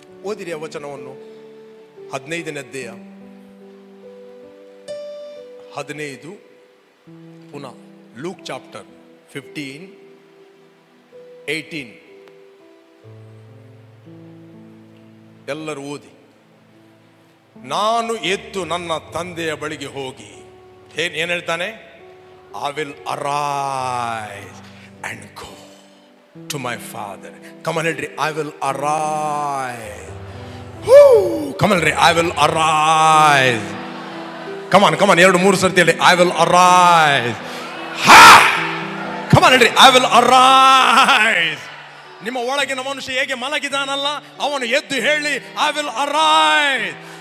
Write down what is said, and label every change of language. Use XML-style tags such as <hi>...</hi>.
<kn>ಓದಿರಿ ಆ ವಚನವನ್ನು. 15ನೇ ಅಧ್ಯಾಯ 15, ಪುನಃ ಲೂಕ್ ಚಾಪ್ಟರ್ 15:18. ಎಲ್ಲರೂ ಓದಿ. ನಾನು ಎದ್ದು ನನ್ನ ತಂದೆಯ ಬಳಿಗೆ ಹೋಗಿ ಏನ್ ಹೇಳ್ತಾನೆ?</kn> <en>I will arise and go to my father. Come on,</en> <kn>ಹೇಳ್ರಿ,</kn> <en>I will arise. Come on, ಹೇಳ್ರಿ, I will arise. Come on,</en> <kn>2-3 ಸರ್ತಿ ಹೇಳಿ,</kn> <en>I will arise. Come on,</en> <kn>ಹೇಳ್ರಿ,</kn> <en>I will arise.</en> <kn>ನಿಮ್ಮ ಒಳಗಿನ ಮನುಷ್ಯ ಹೇಗೆ ಮಲಗಿದಾನಲ್ಲ, ಅವನು ಎದ್ದು ಹೇಳಿ,</kn> <en>I will arise.</en>